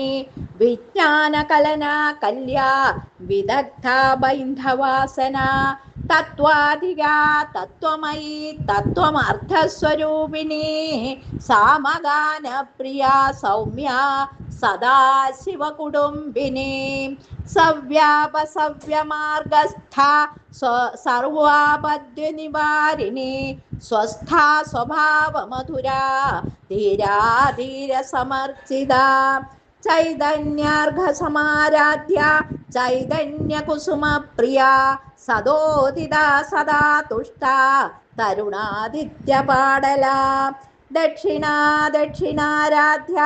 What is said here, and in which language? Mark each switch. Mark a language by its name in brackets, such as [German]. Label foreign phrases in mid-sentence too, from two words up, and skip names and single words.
[Sanskrit] വിജ്ഞാനകലന കല്യ വിദഗ്ധ ബൈന്ധവാസന തത്വാധിക തത്വമയി തത്വമർത്ഥസ്വരൂപിണി സാമഗാന പ്രിയ സൗമ്യ സദാശിവകുടുംബിനി സവ്യാപ സവ്യമാർഗസ്ഥ സർവാപദ്യനിവാരിണി സ്वस्था स्वभावमधुरा धीराधीरसमर्चिता चैतन्यार्घसमाराध्य चैतन्यकुसुमप्रिया सदोदिता सदा तुष्टा तरुणादित्यपाडला दक्षिणा दक्षिणाराध्य